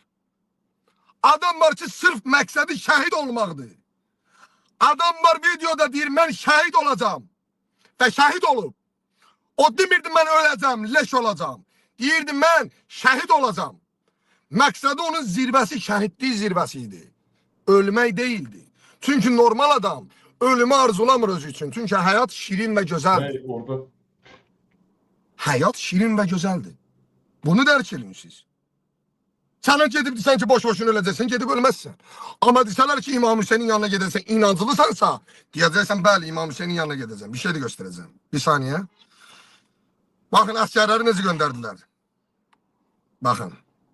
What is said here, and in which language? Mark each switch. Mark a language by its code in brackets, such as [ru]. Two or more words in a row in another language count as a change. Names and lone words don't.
[az] Adam var ki sırf məqsədi şəhid olmaqdır. Adam var videoda deyir mən şəhid olacağım. Və şəhid olub. O demirdi mən öləcəm, leş olacağım. Deyirdi mən şəhid olacağım. Məqsədi onun zirvəsi şəhidlik zirvəsi idi. [tr] Ölmək değildi. [az] Çünkü normal adam ölümü arzulamır özü için. [tr] Çünkü hayat şirin ve güzeldir. Orada. Hayat şirin ve güzeldir. [az] Bunu dərk edin siz. Sana gedib desən ki boş boşuna öləcəksən, gedib ölməzsən. Amma desələr ki İmam Hüseynin yanına gedəsən, inancılısansa, deyəcəksən bəli İmam Hüseynin yanına gedəcəm. [tr] Bir şey de göstereceğim. Bir saniye. Bakın askerleri [az] necə göndərdilər. [tr] Bakın.